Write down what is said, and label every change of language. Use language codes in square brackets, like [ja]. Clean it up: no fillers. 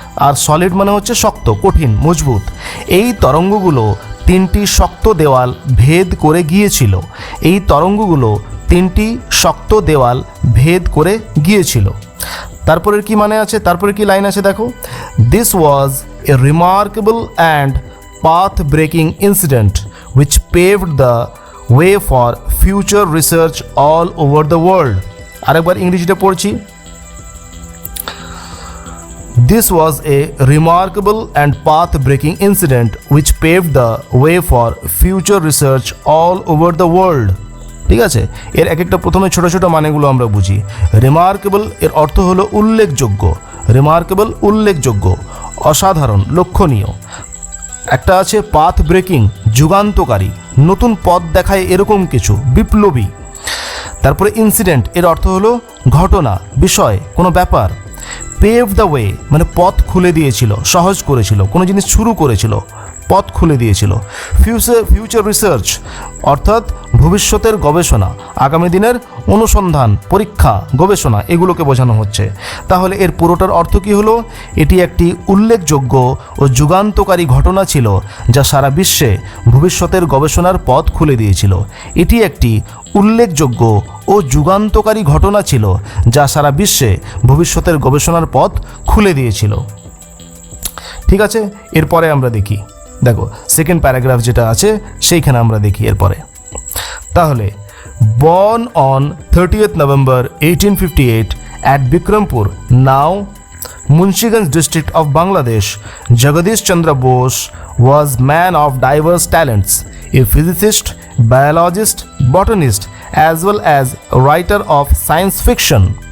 [bn] আর solid মানে হচ্ছে শক্ত, কঠিন, মজবুত। এই তরঙ্গগুলো 3টি শক্ত দেওয়াল ভেদ করে গিয়েছিল। এই তরঙ্গগুলো 3টি শক্ত দেওয়াল ভেদ করে গিয়েছিল। তারপরের কি মানে আছে? তারপরে কি লাইন আছে দেখো, [en] This was a remarkable and path-breaking incident which paved the way for future research all over the world. [bn] আরেকবার ইংরেজিতে পড়ছি। [en] This was a remarkable and path-breaking incident which paved the way for future research all over the world. [bn] ঠিক আছে, এর এক একটা প্রথমে ছোট ছোট মানেগুলো আমরা বুঝি। রিমার্কেবল এর অর্থ হলো উল্লেখযোগ্য। রিমার্কেবল উল্লেখযোগ্য, অসাধারণ, লক্ষণীয়। একটা আছে পাথ ব্রেকিং, যুগান্তকারী, নতুন পথ দেখায় এরকম কিছু, বিপ্লবী। তারপরে ইনসিডেন্ট এর অর্থ হলো ঘটনা, বিষয়, কোনো ব্যাপার। পেভ দ্য ওয়ে মানে পথ খুলে দিয়েছিল, সহজ করেছিল, কোনো জিনিস শুরু করেছিল, পথ খুলে দিয়েছিল। ফিউচার রিসার্চ অর্থাৎ ভবিষ্যতের গবেষণা, আগামী দিনের অনুসন্ধান, পরীক্ষা, গবেষণা, এগুলোকে বোঝানো হচ্ছে। তাহলে এর পুরোটার অর্থ কী হলো? এটি একটি উল্লেখযোগ্য ও যুগান্তকারী ঘটনা ছিল যা সারা বিশ্বে ভবিষ্যতের গবেষণার পথ খুলে দিয়েছিল। এটি একটি উল্লেখযোগ্য ও যুগান্তকারী ঘটনা ছিল যা সারা বিশ্বে ভবিষ্যতের গবেষণার পথ খুলে দিয়েছিল। ঠিক আছে, এরপরে আমরা দেখি, দেখো সেকেন্ড প্যারাগ্রাফ যেটা আছে সেইখানে আমরা দেখি এরপরে। তাহলে [en] born on 30th November 1858 at Bikrampur, now Munshiganj district of Bangladesh, Jagadish Chandra Bose was man of diverse talents, a physicist, biologist, botanist, as well as a writer of science fiction.